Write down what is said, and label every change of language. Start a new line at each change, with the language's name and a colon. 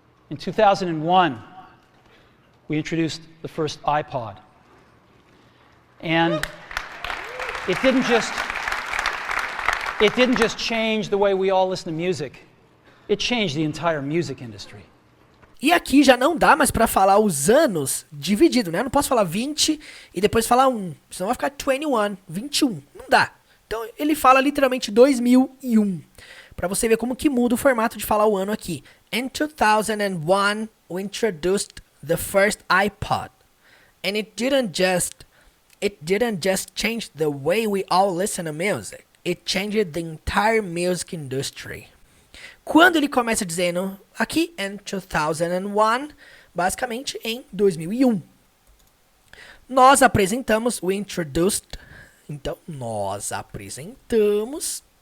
English: In 2001, we introduced the first iPod. And it didn't just change the way we all listen to music. It changed the entire music industry.
Portuguese: E aqui já não dá mais para falar os anos dividido, né? Eu não posso falar 20 e depois falar 1. Senão vai ficar 21. Não dá. Então ele fala literalmente 2001. Para você ver como que muda o formato de falar o ano aqui.
English: In 2001, we introduced the first iPod. And it didn't just change the way we all listen to music. It changed the entire music industry.
Portuguese: Quando ele começa dizendo aqui,
English: in 2001,
Portuguese: basicamente em 2001. Nós apresentamos,
English: we introduced,
Portuguese: então nós apresentamos